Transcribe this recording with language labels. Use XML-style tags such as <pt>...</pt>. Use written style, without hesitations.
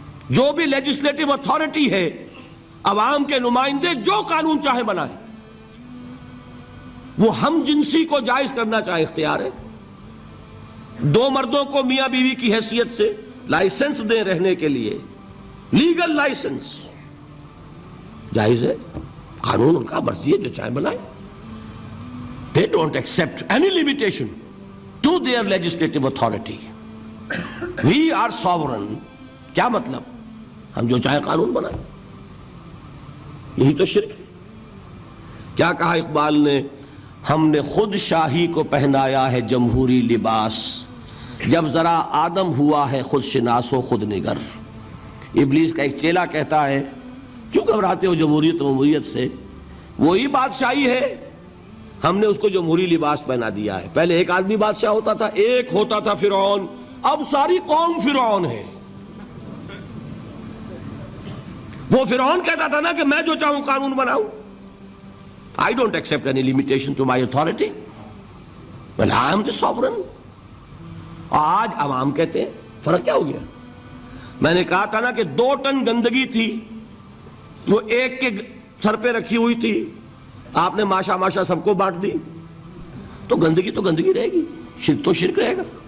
<ur>جو بھی legislative authority ہے، عوام کے نمائندے جو قانون چاہے بنائیں، وہ ہم جنسی کو جائز کرنا چاہے اختیار ہے. دو مردوں کو میاں بیوی کی حیثیت سے لائسنس دیں رہنے کے لیے، لیگل لائسنس، جائز ہے، قانون ان کا مرضی ہے، جو چاہے بنائیں.</ur> <en>They don't accept any limitation to their legislative authority. We are sovereign.</en> <ur>کیا مطلب؟ ہم جو چاہے قانون بنائیں. یہی تو شرک ہے. کیا کہا اقبال نے؟ ہم نے خود شاہی کو پہنایا ہے جمہوری لباس، جب ذرا آدم ہوا ہے خود شناس و خود نگر. ابلیس کا ایک چیلا کہتا ہے کیوں گھبراتے ہو جمہوریت و جمہوریت سے؟ وہی بادشاہی ہے، ہم نے اس کو جمہوری لباس پہنا دیا ہے. پہلے ایک آدمی بادشاہ ہوتا تھا، ایک ہوتا تھا فرعون، اب ساری قوم فرعون ہے. وہ فرعون کہتا تھا نا کہ میں جو چاہوں قانون بناؤں.</ur> <en>I don't accept any limitation to my authority. Well, I am the sovereign.</en> <ur>آج عوام کہتے ہیں. فرق کیا ہو گیا؟ میں نے کہا تھا نا کہ 2 ٹن گندگی تھی، وہ ایک کے سر پہ رکھی ہوئی تھی، آپ نے ماشا ماشا سب کو بانٹ دی، تو گندگی رہے گی، شرک تو شرک رہے گا.</ur>